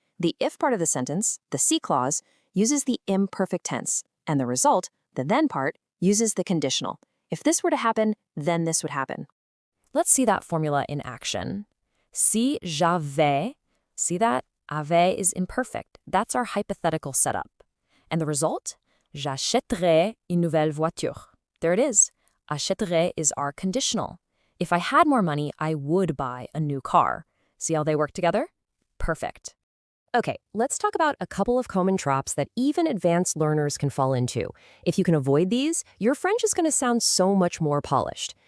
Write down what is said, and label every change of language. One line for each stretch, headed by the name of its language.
English: The if part of the sentence, the C clause, uses the imperfect tense, and the result, the then part, uses the conditional. If this were to happen, then this would happen. Let's see that formula in action.
French: Si j'avais,
English: see that? Avait is imperfect. That's our hypothetical setup. And the result?
French: J'achèterais une nouvelle voiture.
English: There it is. Achèterais is our conditional. If I had more money, I would buy a new car. See how they work together? Perfect. Okay, let's talk about a couple of common traps that even advanced learners can fall into. If you can avoid these, your French is going to sound so much more polished.